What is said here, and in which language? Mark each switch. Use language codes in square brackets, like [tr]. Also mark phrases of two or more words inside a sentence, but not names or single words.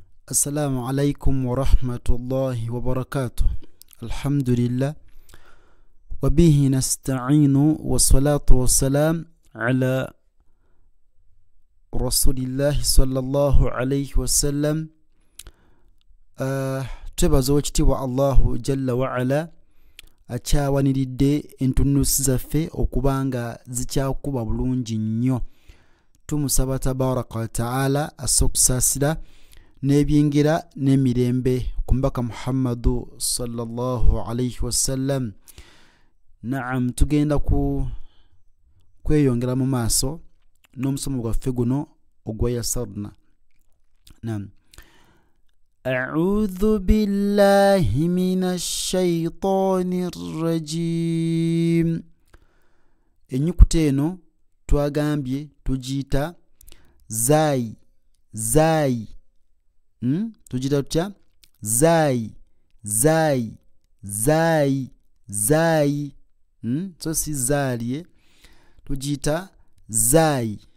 [ar] السلام عليكم ورحمة الله وبركاته. الحمد لله وبه نستعين والصلاة والسلام على رسول الله صلى الله عليه وسلم. [lg] Twebaza ekitiibwa [ar] الله جل وعلا [lg] akyawaniridde entunusi zaffe okubanga zikyakuba bulungi nnyo. Tumusaba [ar] تبارك وتعالى [lg] asokusaasira n'ebyingira n'emirembe ku mbaka Muhammadu [ar] صلى الله عليه وسلم. [lg] Naam, tugenda kweyongera mu maaso n'omusomo gwaffe guno ogwa yasarna. Naam. [ar] أعوذ بالله من الشيطان الرجيم. [lg] Enyukuta eno twagambye tugiyita zai. Tugiyita tutya? Zai. So si zaliye, tugiyita zai.